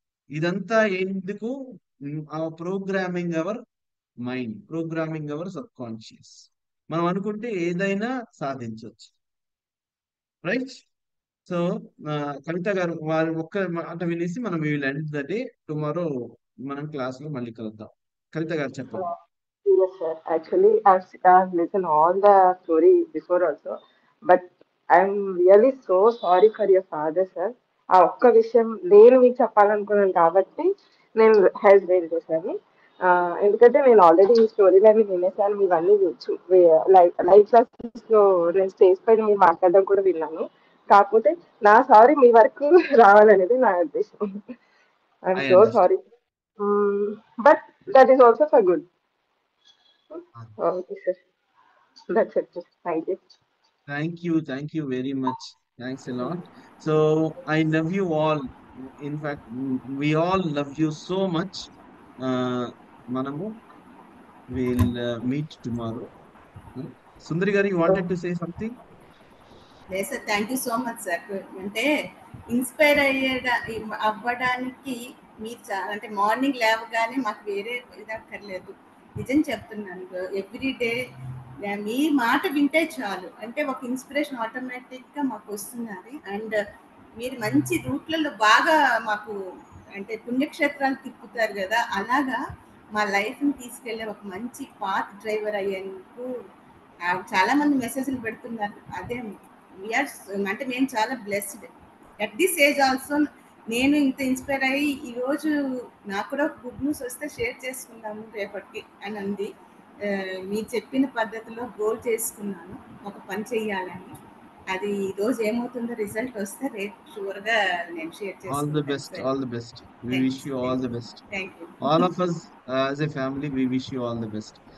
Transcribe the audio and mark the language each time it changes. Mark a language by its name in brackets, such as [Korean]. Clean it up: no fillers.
[Telugu] ఇదంతా ఎందుకు? [English] Programming our mind, programming our subconscious. [Telugu] మనం అనుకుంటే ఏదైనా సాధించవచ్చు, రైట్? సో కవిత గారు వారి ఒక్క మాట వినేసి మనం [English] Will end the day. [Telugu] Tomorrow మనం క్లాస్ లో మళ్ళీ కలుద్దాం. కవిత గారు చెప్పండి. [English] Yes, sir. Actually, I've listened all the story before also, but I'm really so sorry for your father, sir. [Telugu] ఆ ఒక్క విషయం నేను మీకు చెప్పాలనుకున్నాను కాబట్టి నేను హెల్ప్ చేశాను. ఎందుకంటే నేను ఆల్రెడీ ఈ స్టోరీలన్నీ వినేసాను, ఇవన్నీ లైవ్ క్లాసెస్ లో నేను స్టేజ్ పైన మీరు మాట్లాడడం కూడా విన్నాను. కాకపోతే నా సారీ మీ వరకు రావాలనేది నా ఉద్దేశం. [English] I'm so sorry, but that is also for good. Okay, sir. That's it. Thank you. Thank you very much. Thanks a lot. So I love you all. In fact, we all love you so much. [Telugu] Manamu [English] will meet tomorrow. Sundari garu, you wanted to say something? [Telugu] లేదు sir, [English] Thank you so much sir. [Telugu] అంటే inspire అవ్వడానికి మీరు అంటే morning లేవగానే మాకు వేరే ఇది అక్కర్లేదు, నిజం చెప్తున్నాను. [English] every day [Telugu] మీ మాట వింటే చాలు, అంటే ఒక ఇన్స్పిరేషన్ ఆటోమేటిక్గా మాకు వస్తున్నది. అండ్ మీరు మంచి రూట్లలో బాగా మాకు అంటే పుణ్యక్షేత్రాలు తిప్పుతారు కదా, అలాగా మా లైఫ్ని తీసుకెళ్ళే ఒక మంచి పాత్ డ్రైవర్ అయ్యేందుకు చాలా మంది మెసేజ్లు పెడుతున్నారు. అదే వీఆర్ అంటే మేము చాలా [English] Blessed at this age also. [Telugu] నేను ఇంత ఇన్స్పైర్ అయ్యి ఈరోజు నాకు కూడా గుడ్ న్యూస్ వస్తే షేర్ చేసుకుందాము రేపటికి అని ఉంది. మీరు చెప్పిన పద్ధతిలో గోల్ చేసుకున్నాను ఒక పని చెయ్యాలని. అది ఈ రోజు ఏమవుతుందో రిజల్ట్ వస్తే రేపు షూర్గా నేను షేర్ చేస్తాను. [English] All the best, all the best. We wish you all the best. Thank you. All of us as a family, we wish you all the best.